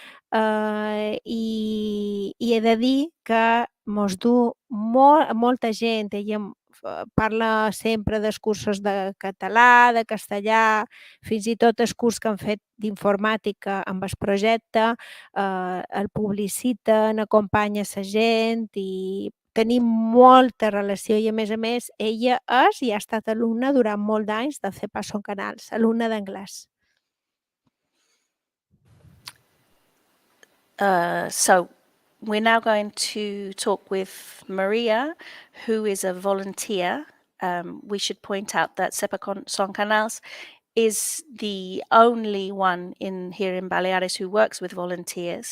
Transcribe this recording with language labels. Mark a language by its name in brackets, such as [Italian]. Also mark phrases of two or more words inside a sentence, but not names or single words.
[Catalan] I he de dir que mos du molta gent, ella parla sempre dels cursos de català, de castellà, fins i tot el curs que han fet d'informàtica amb el projecte, el publiciten, acompanya la gent i tenim molta relació i a més, ella és i ha estat alumna durant molt d'anys de CEPA Son Canals, alumna d'anglès. [English] So we're now going to talk with Maria, who is a volunteer. We should point out that CEPA Son Canals is the only one here in Baleares who works with volunteers.